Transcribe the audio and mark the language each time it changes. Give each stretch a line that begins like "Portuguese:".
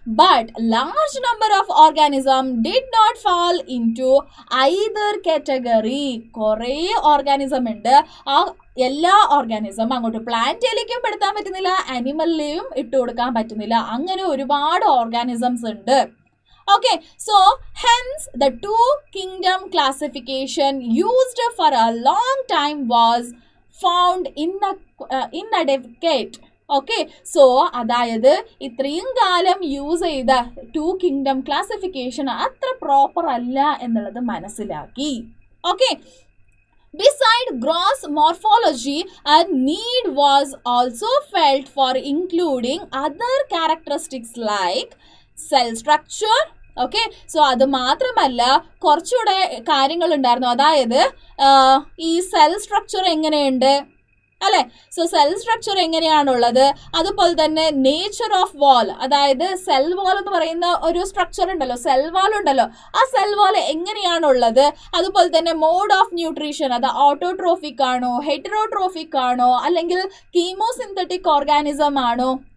English: But large number of organism did not fall into either category.
Malayalam: കുറേ organism ഉണ്ട്, ആ എല്ലാ organism അങ്ങോട്ട് പ്ലാന്റിലേക്കും പെടുത്താൻ പറ്റുന്നില്ല, അനിമലിലെയും ഇട്ട് കൊടുക്കാൻ പറ്റുന്നില്ല. അങ്ങനെ ഒരുപാട് ഓർഗാനിസംസ് ഉണ്ട്.
English: Okay, so hence the two kingdom classification used for a long time was found inadequate.
Malayalam: Okay, so അതായത് ഇത്രയും കാലം യൂസ് ചെയ്ത ടു കിങ്ഡം ക്ലാസിഫിക്കേഷൻ അത്ര പ്രോപ്പർ അല്ല എന്നുള്ളത് മനസ്സിലാക്കി.
English: Okay, beside gross morphology, a need was also felt for including other characteristics like cell structure.
Malayalam: Okay, so അത് മാത്രമല്ല കുറച്ചുകൂടെ കാര്യങ്ങൾ ഉണ്ടായിരുന്നു. അതായത് ഈ സെൽ സ്ട്രക്ചർ എങ്ങനെയുണ്ട് അല്ലെ. സോ സെൽ സ്ട്രക്ചർ എങ്ങനെയാണുള്ളത്, അതുപോലെ തന്നെ നേച്ചർ ഓഫ് വാൾ, അതായത് സെൽ വാൾ എന്ന് പറയുന്ന ഒരു സ്ട്രക്ചർ ഉണ്ടല്ലോ, സെൽ വാൾ ഉണ്ടല്ലോ, ആ സെൽ വാൾ എങ്ങനെയാണുള്ളത്, അതുപോലെ തന്നെ മോഡ് ഓഫ് ന്യൂട്രീഷൻ, അത് ഓട്ടോട്രോഫിക് ആണോ ഹെറ്ററോട്രോഫിക് ആണോ അല്ലെങ്കിൽ കീമോസിന്തറ്റിക് ഓർഗാനിസം ആണോ.